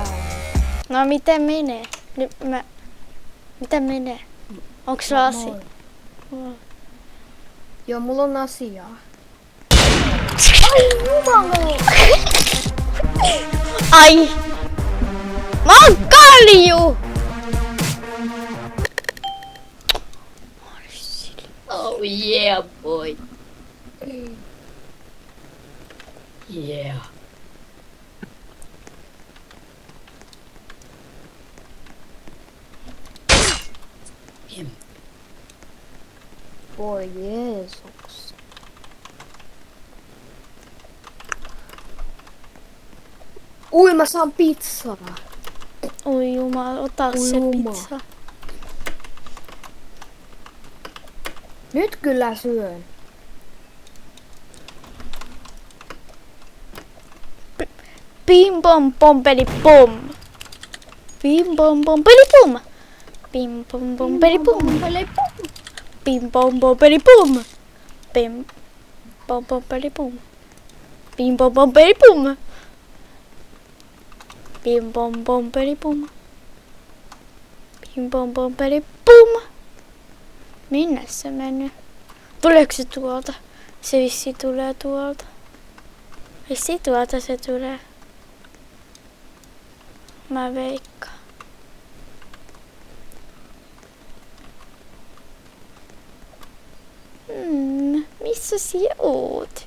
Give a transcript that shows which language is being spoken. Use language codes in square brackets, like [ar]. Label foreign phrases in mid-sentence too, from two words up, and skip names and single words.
[fi] No miten menee? Miten menee? Onks sulla asia? Joo, mulla on asiaa. Ai! Mä oon kalju! [en] Oh yeah boy. Yeah. [fi] Voi Jeesus. Ui, mä saan pizzaa. Oi jumala, ota Oi se jumala. pizza. Nyt kyllä syön. Pim pom pom peli pom. Pim pom pom peli pom. Pim pom pom peli pom. Pim pom pom peri pum. Pim pom pom peri pum. Pim pom pom peri pum. Pim pom pom peri pum. Pim pom pom peri pum. Minne se meni? Tuleeko se tuolta? Se vissi tulee tuolta. Vissi tuolta se tulee. Mä veikkaan. Missä sinä oot?